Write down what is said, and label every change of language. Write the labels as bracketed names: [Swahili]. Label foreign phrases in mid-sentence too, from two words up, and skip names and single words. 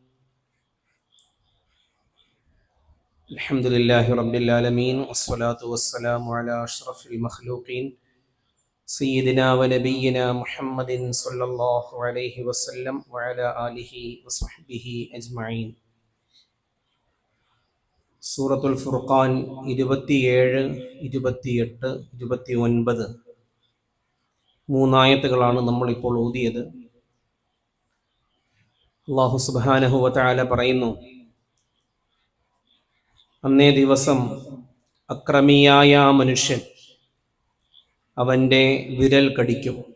[Arabic] الحمد لله رب العالمين والصلاة والسلام على أشرف المخلوقين سيدنا ونبينا محمد صلى الله عليه وسلم وعلى آله وصحبه أجمعين. [Malayalam] സൂറത്തുൽ ഫുർഖാൻ 27, 28, 29 മൂന്നായത്തുകളാണ് നമ്മളിപ്പോൾ ഓതിയത്. [Arabic] الله سبحانه و تعالى [Malayalam] പറയുന്നു, അന്നേ ദിവസം അക്രമിയായ ആ മനുഷ്യൻ അവൻ്റെ വിരൽ കടിക്കും.